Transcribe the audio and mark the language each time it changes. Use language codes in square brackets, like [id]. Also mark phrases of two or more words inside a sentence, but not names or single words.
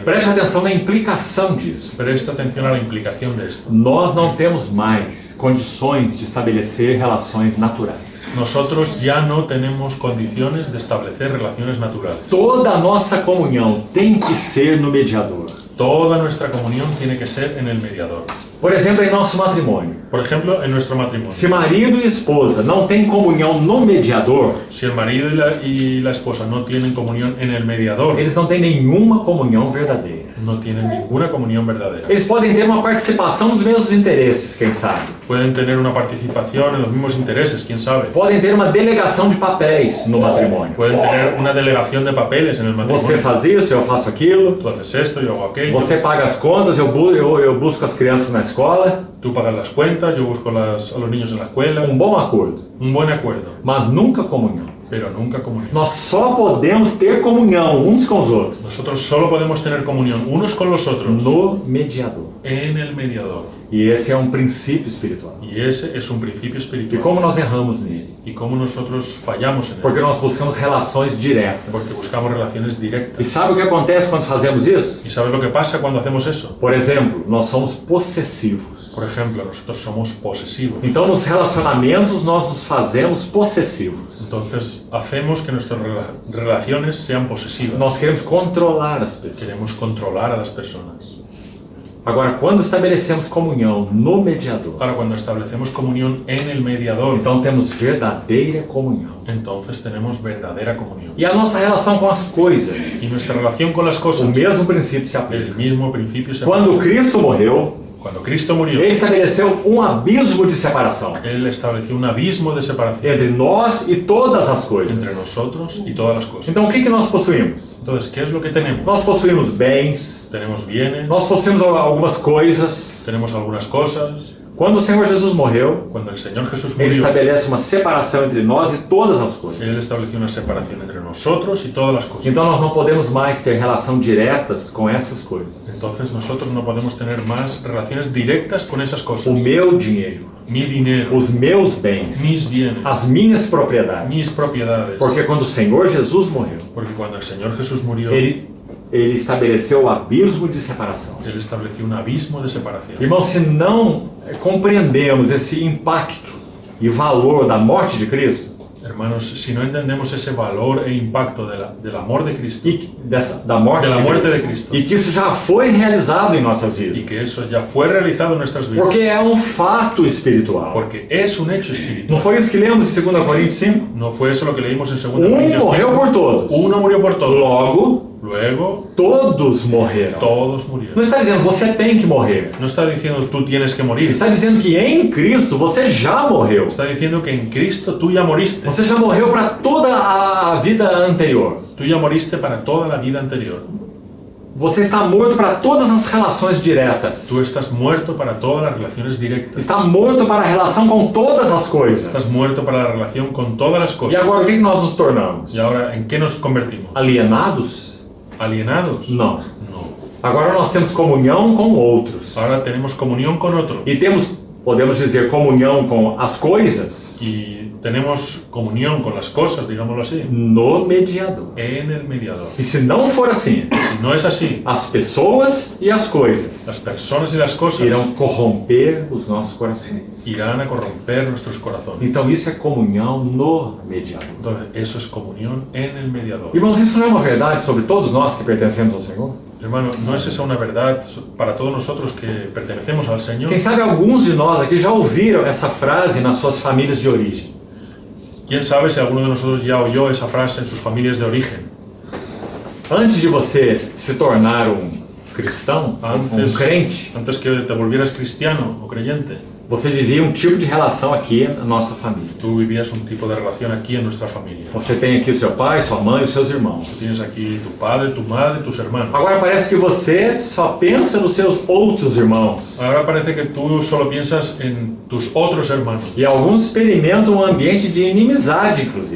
[pt] preste atenção na implicação disso. [es] presta atención a la implicación de esto. [pt] Nós não temos mais condições de estabelecer relações naturais. [es] Nosotros ya no tenemos condiciones de establecer relaciones naturales. [pt] Toda a nossa comunhão tem que ser no mediador. [es] Toda nuestra comunión tiene que ser en el mediador. [pt] Por exemplo, em nosso matrimônio. [es] Por ejemplo, en nuestro matrimonio. [pt] Se marido e esposa não têm comunhão no mediador, [es] Si el marido y la esposa no tienen comunión en el mediador, [pt] eles não têm nenhuma comunhão verdadeira. [es] no tienen ninguna comunión verdadera. [pt] Eles podem ter uma participação nos mesmos interesses, quem sabe. [es] Pueden tener una participación en los mismos intereses, quién sabe. [pt] Podem ter uma delegação de papéis no matrimônio. [es] Pueden tener una delegación de papeles en el [pt] Você [es] matrimonio. [pt] faz isso, eu faço aquilo. [es] Tú haces esto, yo hago aquello. [pt] Você paga as contas, eu busco as crianças na escola. [es] Tú pagas las cuentas, yo busco a los niños en la escuela. [pt] Bom acordo, [es] Un buen acuerdo, [pt] mas nunca comunhão. [es] pero nunca comunión. [pt] Nós só podemos ter comunhão uns com os outros [es] Nosotros solo podemos tener comunión unos con los otros [pt] no mediador. [es] en el mediador. [pt] E esse é princípio espiritual. [es] Y ese es un principio [pt] E [es] espiritual. [pt] como nós erramos nele? [es] Y cómo nosotros fallamos en él. [pt] Porque nós buscamos relações [es] Porque [pt] diretas. [es] buscamos relaciones [pt] E [es] directas. [pt] sabe o que acontece quando fazemos isso? [es] ¿Y sabes lo que pasa cuando hacemos eso? [pt] Por exemplo, nós somos possessivos. [es] Por ejemplo, nosotros somos posesivos. [pt] Então, nos relacionamentos, nós nos fazemos possessivos. [es] Entonces, hacemos que nuestras relaciones sean posesivas. [pt] Nós queremos controlar as pessoas. [es] Queremos controlar a las personas. [pt] Agora, quando estabelecemos comunhão no mediador, [es] Ahora, cuando establecemos comunión en el mediador, [pt] então temos verdadeira comunhão. [es] entonces tenemos verdadera comunión. [pt] E a nossa relação com as coisas, [es] Y nuestra relación con las [pt] o [es] cosas, [pt] mesmo princípio se aplica. [es] el mismo principio se [pt] Quando [es] aplica. [pt] Cristo morreu, [es] Cuando Cristo murió, [pt] ele estabeleceu abismo de separação [es] Él estableció un abismo de separación [pt] entre nós e todas as coisas. [es] entre nosotros y todas las cosas. [pt] Então, o que nós possuímos? [es] Entonces, ¿qué es lo que tenemos? [pt] Nós possuímos bens, [es] Tenemos bienes, [pt] nós possuímos algumas coisas. [es] tenemos algunas cosas. [pt] Quando o Senhor Jesus morreu, [es] Cuando el Señor Jesús [pt] ele [es] murió, [pt] estabelece uma separação entre nós e todas as coisas. [es] Él estableció una separación entre nosotros y todas las cosas. [pt] Então nós não podemos mais ter relação diretas com essas coisas. [es] Entonces nosotros no podemos tener más relaciones directas con esas [pt] O [es] cosas. [pt] meu dinheiro, [es] Mi dinero, [pt] os meus bens, [es] mis bienes, [pt] as minhas propriedades. [es] mis propiedades. [pt] Porque quando o Senhor Jesus morreu, [es] Porque cuando el Señor Jesús murió, [pt] ele estabeleceu o abismo de separação. [es] Él estableció un abismo de separación. [pt] Irmãos, se não compreendemos esse impacto e valor da morte de Cristo, [es] Hermanos, si no entendemos ese valor e impacto del amor de Cristo [pt] da morte [es] de la muerte de Cristo, [pt] e que isso já foi realizado em nossas [es] y [pt] vidas, [es] que eso ya fue realizado en nuestras vidas, [pt] porque é um fato espiritual. [es] porque es un hecho espiritual. [pt] Não foi isso que lemos em 2 Coríntios 5? [es] No fue eso lo que leímos en 2 [pt] Um [es] Corintios [pt] morreu [es] 5. [pt] por todos, [es] Uno murió por todos, [pt] logo [es] luego [pt] todos morreram. [es] todos [pt] Não [es] murieron. [pt] está dizendo você tem que morrer, [es] No está diciendo tú tienes que morir, [pt] está dizendo que em Cristo você já morreu. [es] está diciendo que en Cristo tú ya moriste. [pt] Você já morreu para toda a vida anterior. [es] Tú ya moriste para toda la vida anterior. [pt] Você está morto para todas as relações diretas. [es] Tú estás muerto para todas las relaciones directas. [pt] Está morto para a relação com todas as coisas. [es] Estás muerto para la relación con todas las [pt] E [es] cosas. [pt] agora o que nós nos tornamos? [es] ¿Y ahora en qué nos convertimos? [pt] Alienados? [es] ¿Alienados? [pt] Não. [es] No. [pt] Agora nós temos comunhão com outros. [es] Ahora tenemos comunión con otros. [pt] E podemos dizer, comunhão com as coisas [es] Y tenemos comunión con las cosas, digámoslo así, [pt] no mediador. [es] en el mediador. [pt] E se não for assim, [es] Si no es así, [pt] as pessoas e as coisas [es] las personas y las cosas [pt] irão corromper os nossos corações. [es] irán a corromper nuestros corazones. [pt] Então isso é comunhão no mediador. [es] Entonces, eso es comunión en el mediador. [pt] Irmãos, isso não é uma verdade sobre todos nós que pertencemos ao Senhor? [es] Hermano, ¿no es esa una verdad para todos nosotros que pertenecemos al Señor? [pt] Quem sabe alguns de nós aqui já ouviram essa frase nas suas famílias de origem. [es] ¿Quién sabe si alguno de nosotros ya oyó esa frase en sus familias de origen? [pt] Antes de você se tornar um cristão, um crente, [es] Antes que te volvieras cristiano o creyente, [pt] você vivia um tipo de relação aqui na nossa família. [es] tú vivías un tipo de relación aquí en nuestra familia. [pt] Você tem aqui o seu pai, sua mãe e os seus irmãos. [es] Tienes aquí tu padre, tu madre, tus hermanos. [pt] Agora parece que você só pensa nos seus outros irmãos. [es] Ahora parece que tú solo piensas en tus otros hermanos [pt] E alguns experimentam um ambiente de inimizade, inclusive.